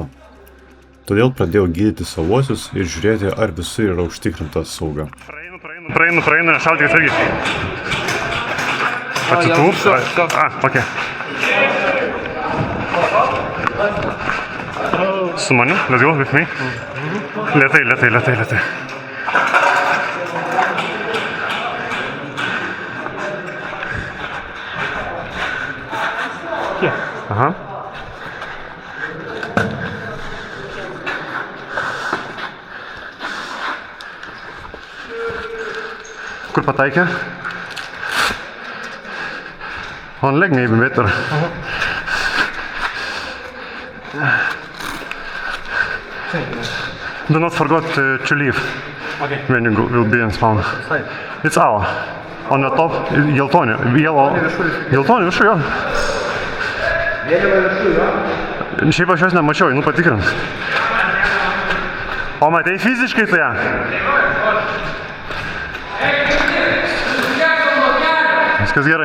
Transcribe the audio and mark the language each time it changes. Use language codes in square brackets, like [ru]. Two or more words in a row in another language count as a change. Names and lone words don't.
[lt] Todėl pradėjau gydyti savuosius ir žiūrėti, ar visur yra užtikrinta sauga. Praeinu, nešaudykit irgi. Atsitūp. Ok. Su manim, [en] let's go with me. [lt] Lėtai. Aha. Kur pataikė? [en] On leg maybe better. Do not forget to leave when you will be in spawn. It's our. On the top, [lt] geltoni, geltoni viršų, jo. Šiaip aš jos nemačiau, einu patikrint. O matei fiziškai tai ją? Viskas gerai.